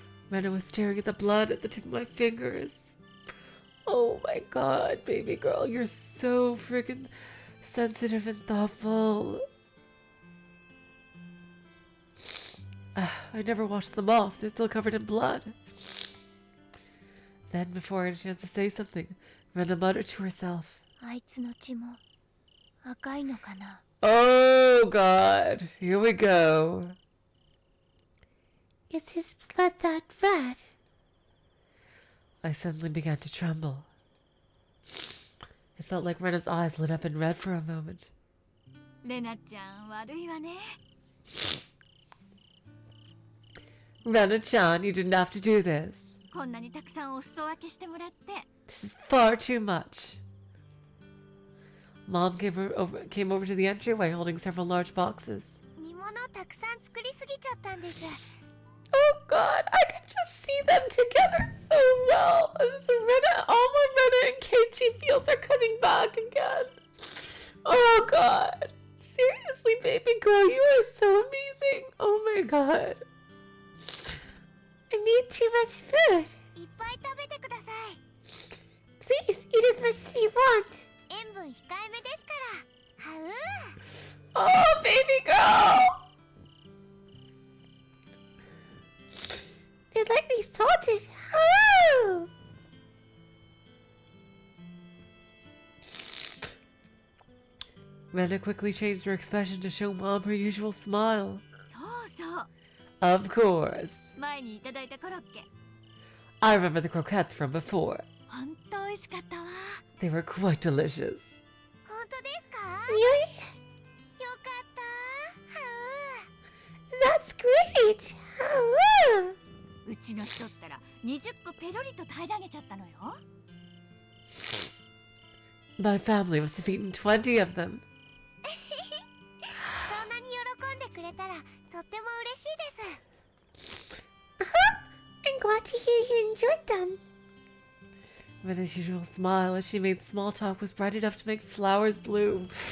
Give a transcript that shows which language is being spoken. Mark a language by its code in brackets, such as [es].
[en] Rena was staring at the blood at the tip of my fingers. Oh my god, baby girl, you're so freaking sensitive and thoughtful. I never washed them off. They're still covered in blood. Then, before I had a chance to say something, Rena muttered to herself. [ja] あいつの血も赤いのかな。 [en] Oh God, here we go. Is his blood that red? I suddenly began to tremble. It felt like Rena's eyes lit up in red for a moment. [ja] レナちゃん悪いわね。 [en] Rena-chan, you didn't have to do this. [ja] こんなにたくさんお裾分けしてもらって。 [en] This is far too much. Mom came over to the entryway holding several large boxes. [ja] 煮物たくさん作りすぎちゃったんです。 [en] Oh God, I could just see them together so well. This is Rena, all my Rena and Keiichi feels are coming back again. Oh God. Seriously, baby girl, you are so amazing. Oh my God. I made too much food. [ja] いっぱい食べてください。 [en] Please eat as much as you want. [ja] 塩分控えめですから。はう。 [en] Oh, baby girl. They're lightly salted. Hello! Rena quickly changed her expression to show Mom her usual smile. [ja] そうそう。 [en] Of course. [ja] 前にいただいたコロッケ。 [en] I remember the croquettes from before. [ja] ほんと美味しかったわ。 [en] They were quite delicious. [ja] 本当ですか？よかった。はう。 [en] That's great. [ja] はう。うちの人ったら20個ペロリと平らげちゃったのよ。 [en] My family must have eaten 20 of them. [ja] そんなに喜んでくれたらとっても嬉しいです。 [en] I'm glad to hear you enjoyed them. Rena's usual smile as she made small talk was bright enough to make flowers bloom.